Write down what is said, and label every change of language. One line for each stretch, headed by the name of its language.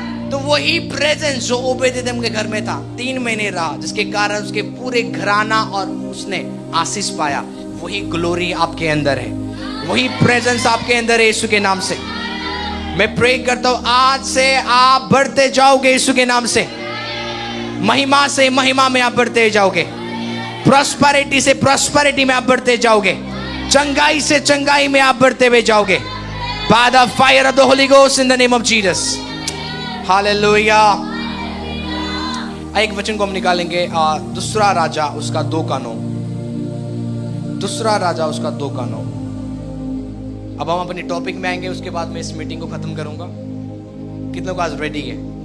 Hindi: तो वही प्रेजेंस जो ओबेदेदोम के घर में था 3 महीने रहा, जिसके कारण उसके पूरे घराना और उसने आशीष पाया, वही ग्लोरी आपके अंदर है, वही प्रेजेंस आपके अंदर है। यीशु के नाम से मैं प्रे करता हूं, आज से आप बढ़ते जाओगे यीशु के नाम से। महिमा से महिमा में आप बढ़ते जाओगे, प्रॉस्पेरिटी से प्रॉस्पेरिटी में आप बढ़ते जाओगे, चंगाई से चंगाई में आप बढ़ते हुए जाओगे।
English: By the fire of the Holy Ghost in the name of Jesus. Hallelujah.
Hindi: एक वचन को हम निकालेंगे, दूसरा राजा उसका 2:9। दूसरा राजा उसका 2:9। अब हम अपनी टॉपिक में आएंगे, उसके बाद मैं इस मीटिंग को खत्म करूंगा। कितने लोग आज रेडी है?